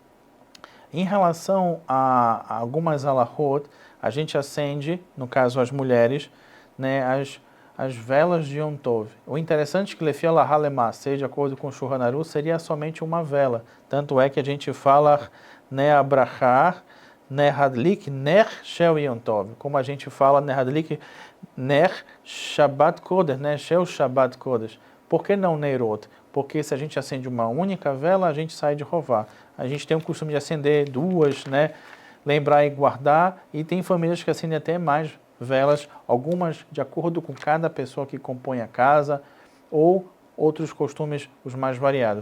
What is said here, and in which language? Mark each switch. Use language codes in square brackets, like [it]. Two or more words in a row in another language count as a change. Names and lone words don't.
[pt] Em relação a algumas alahot, a gente acende, no caso as mulheres, né, as velas de Yom Tov. O interessante é que [he] לפי הלכה למעשה, [pt] de acordo com o Shulchan Aruch, seria somente uma vela. Tanto é que a gente fala né, [he] abrachar, נר הדליק, נר של יום טוב. [pt] Como a gente fala, [he] נר הדליק, נר שבת קודש, נר של שבת קודש. [pt] Por que não Neirot? Porque se a gente acende uma única vela, a gente sai de rovar. A gente tem o costume de acender duas, né? Lembrar e guardar. E tem famílias que acendem até mais velas, algumas de acordo com cada pessoa que compõe a casa, ou outros costumes os mais variados.